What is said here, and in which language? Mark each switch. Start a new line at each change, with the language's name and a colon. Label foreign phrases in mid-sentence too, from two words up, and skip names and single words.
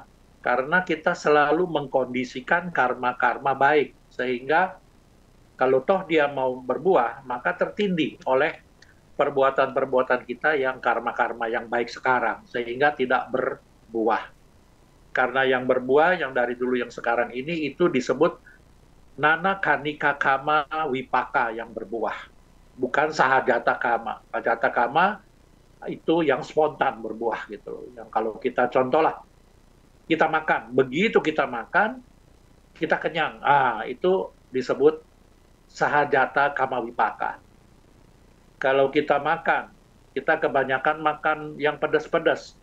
Indonesian: Karena kita selalu mengkondisikan karma-karma baik, sehingga kalau toh dia mau berbuah, maka tertindih oleh perbuatan-perbuatan kita yang karma-karma yang baik sekarang, sehingga tidak berbuah. Karena yang berbuah, yang dari dulu yang sekarang ini, itu disebut
Pali: nana kanika kama wipaka
Indonesian: yang berbuah. bukan
Pali: sahajata kama. Sahajata kama
Indonesian: itu yang spontan berbuah gitu loh. Yang kalau kita contoh lah, kita makan, begitu kita makan, kita kenyang. Itu disebut
Pali: sahajata kama wipaka.
Indonesian: Kalau kita makan, kita kebanyakan makan yang pedas-pedas.